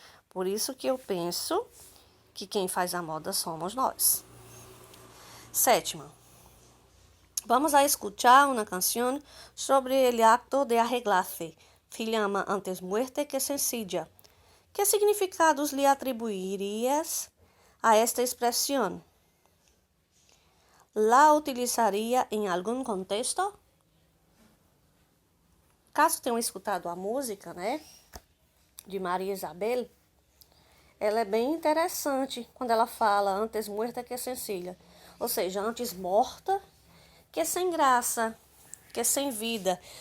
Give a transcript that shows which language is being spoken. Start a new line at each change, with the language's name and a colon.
Portuguese: Por isso que eu penso que quem faz a moda somos nós. Sétima.
Spanish: Vamos a escuchar una canción sobre el acto de arreglarse. Se llama Antes muerta que sencilla. ¿Qué significados le atribuirías a esta expresión? ¿La utilizaría en algún contexto?
Portuguese: Caso tenham escutado a música, né, de Maria Isabel, ela é bem interessante quando ela fala
Spanish: antes muerta que sencilla.
Portuguese: Ou seja, antes morta que sem graça, que sem vida.